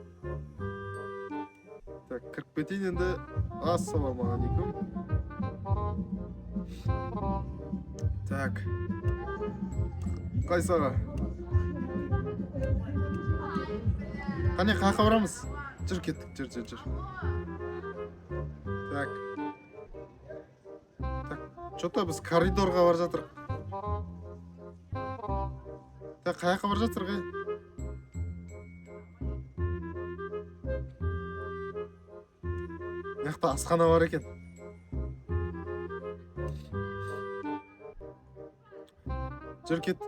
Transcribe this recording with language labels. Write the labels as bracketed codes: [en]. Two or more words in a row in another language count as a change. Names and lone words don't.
[kk] Так, кіріп кетейін енді. Ассалаумағалейкум. Так. Қайсы аға? Қане, қаяққа барамыз? Жүр, кеттік, жүр. Так. Что-то біз коридорға бар жатыр. Так, қаяққа бар жатыр ғай? Яқта асхана бар екен. Жүр, кеттік.